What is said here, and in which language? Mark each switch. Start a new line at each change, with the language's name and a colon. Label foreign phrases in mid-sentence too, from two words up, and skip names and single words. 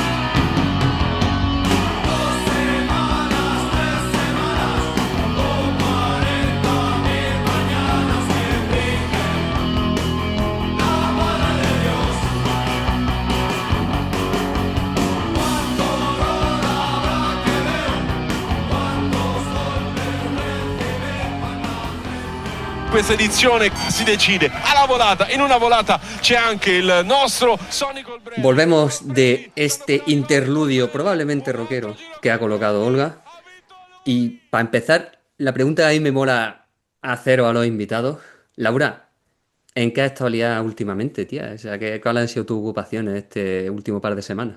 Spanish: 2 semanas, 3 semanas, o 40.000 mañanas que rigen la mano de Dios. ¿Cuánto dolor habrá que ver? ¿Cuántos golpes
Italian: Questa edizione si decide alla volata, in una volata c'è anche il nostro Sonico Breve.
Spanish: Volvemos de este interludio probablemente rockero que ha colocado Olga. Y para empezar, la pregunta que a mí me mola haceros a los invitados. Laura, ¿en qué has estado liada últimamente, tía? O sea, ¿cuáles han sido tus ocupaciones este último par de semanas?